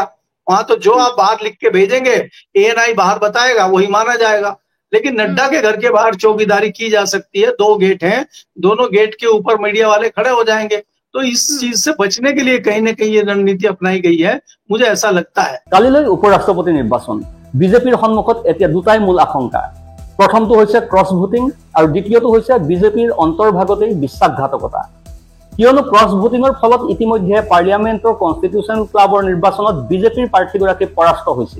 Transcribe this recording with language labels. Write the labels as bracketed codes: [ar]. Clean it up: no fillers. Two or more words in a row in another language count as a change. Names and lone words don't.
[hi] वहां तो जो आप बाहर लिख के भेजेंगे ANI बाहर बताएगा, वही माना जाएगा। लेकिन नड्डा के घर के बाहर चौकीदारी की जा सकती है, 2 गेट हैं, दोनों गेट के ऊपर मीडिया वाले खड़े हो जाएंगे। तो इस चीज से बचने के लिए कहीं ना कहीं ये रणनीति अपनाई गई है, मुझे ऐसा लगता है। [as] কালিলৈ উপৰাষ্ট্ৰপতি নিৰ্বাচন, বিজেপিৰ সন্মুখত এতিয়া দুটাই মূল আশংকা। প্ৰথমটো হৈছে [en] cross voting [as] আৰু দ্বিতীয়টো হৈছে বিজেপিৰ অন্তৰ্ভাগতেই বিশ্বাসঘাতকতা। কিয়নো [en] cross voting [as] ফলত ইতিমধ্যে পাৰ্লিয়ামেণ্টৰ কনষ্টিটিউশ্যন ক্লাবৰ নিৰ্বাচনত বিজেপিৰ প্ৰাৰ্থীগৰাকী পৰাস্ত হৈছিল।